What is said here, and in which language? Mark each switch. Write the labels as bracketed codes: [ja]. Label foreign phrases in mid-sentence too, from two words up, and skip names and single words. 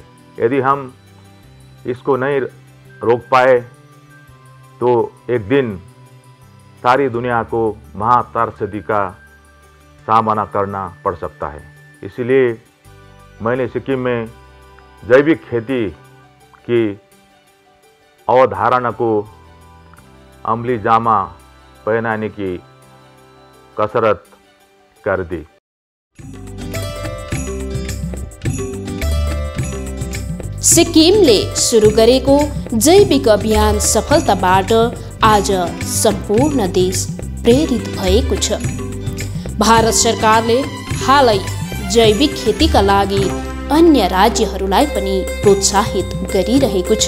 [hi] यदि हम इसको नहीं रोक पाए तो एक दिन सारी दुनिया को महात्रासदी का सामना करना पड़ सकता है। इसलिए मैंने सिक्किम में जैविक खेती की अवधारणा को अमली जामा पहनाने की कसरत कर दी। [ne] सिक्किमले सुरु गरेको जैविक अभियान सफलताबाट आज सम्पूर्ण देश प्रेरित भएको छ। भारत सरकारले हालै जैविक खेतीका लागि अन्य राज्यहरूलाई पनि प्रोत्साहित गरिरहेको छ।